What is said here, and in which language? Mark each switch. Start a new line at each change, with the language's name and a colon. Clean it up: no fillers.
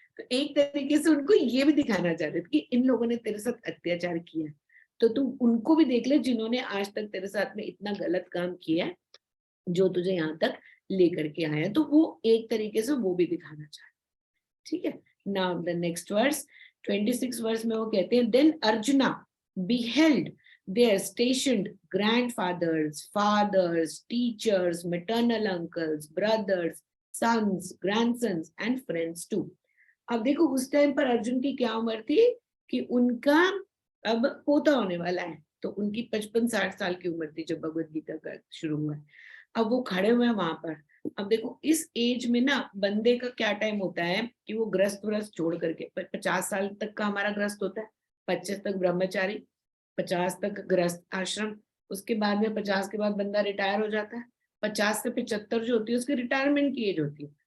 Hindi: तो एक तरीके से उनको ये भी दिखाना चाहते थे कि इन लोगों ने तेरे साथ अत्याचार किया, तो तू उनको भी देख ले जिन्होंने आज तक तेरे साथ में इतना गलत काम किया है, जो तुझे यहाँ तक लेकर के आया। तो वो एक तरीके से वो भी दिखाना चाहते, ठीक है।
English: now the next verse, 26 verse
Hindi: में वो कहते हैं,
English: Then Arjuna beheld their stationed grandfathers, fathers, teachers, maternal uncles, brothers, sons, grandsons and friends too.
Hindi: अब देखो उस टाइम पर अर्जुन की क्या उम्र थी कि उनका अब पोता होने वाला है, तो उनकी 55-60 साल की उम्र थी जब भगवत गीता का शुरू हुआ। अब वो खड़े हुए हैं वहां पर। अब देखो इस एज में ना बंदे का क्या टाइम होता है कि वो ग्रस्त व्रस्त छोड़ करके 50 साल तक का हमारा ग्रस्त होता है, 25 तक ब्रह्मचारी, 50 तक गृहस्थ आश्रम, उसके बाद में 50 के बाद बंदा रिटायर हो जाता है, 50 से 75 जो होती है उसकी रिटायरमेंट की एज होती है।